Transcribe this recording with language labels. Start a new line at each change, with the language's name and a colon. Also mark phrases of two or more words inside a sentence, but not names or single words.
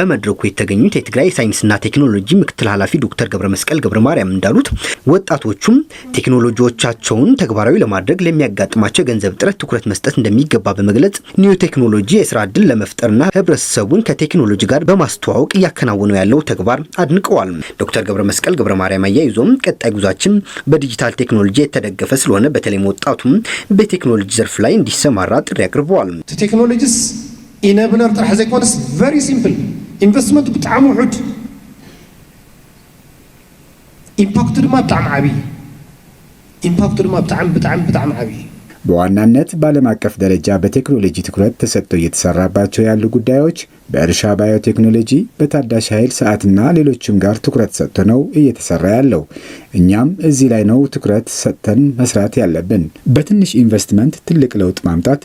Amharic: በመድረኩ የተገኙት የትግራይ ሳይንስና ቴክኖሎጂ ምክትል ኃላፊ ዶክተር ገብረመስቀል ገብረ ማርያም እንዳሉት ወጣቶቹም ቴክኖሎጂዎቻቸውን ተግባራዊ ለማድረግ ለሚያጋጥማቸው የገንዘብ ጥረት ትኩረት መስጠት እንደሚገባ በመግለጽ ኒዮ ቴክኖሎጂ የስራ ዕድል ለመፍጠርና ህብረተሰቡን ከቴክኖሎጂ ጋር በማስተዋወቅ እያከናወነው ያለው ተግባር አድንቀዋል። ዶክተር ገብረመስቀል ገብረ ማርያም አያይዞም ቀጣይ ጉዟችን በዲጂታል ቴክኖሎጂ የተደገፈ ስለሆነ በተለይም ወጣቱም በቴክኖሎጂ ዘርፍ ላይ እንዲሰማራ ጥሪ አቅርበዋል።
Tigrinya: ቴክኖሎጂስ ኢነብለር ጥራሕ ዘይኮነስ
English: very simple investment
Tigrinya: ብጣዕሚ ውሑድ ኢምፓክቱ ድማ ብጣዕሚ ዓብይ ኢምፓክቱ ድማ ብጣዕሚ ዓብይ
Amharic: በዋናነት በዓለም አቀፍ ደረጃ በቴክኖሎጂ ትኩረት ተሰጥቶ እየተሰራባቸው ያሉ ጉዳዮች በእርሻ ባዮቴክኖሎጂ፣ በታዳሽ ኃይል ሰዓትና ሌሎችም ጋር ትኩረት ሰጥቶ ነው እየተሰራ ያለው። እኛም እዚህ ላይ ነው ትኩረት ሰጥተን መስራት ያለብን። በትንሽ ኢንቨስትመንት ትልቅ ለውጥ ማምጣት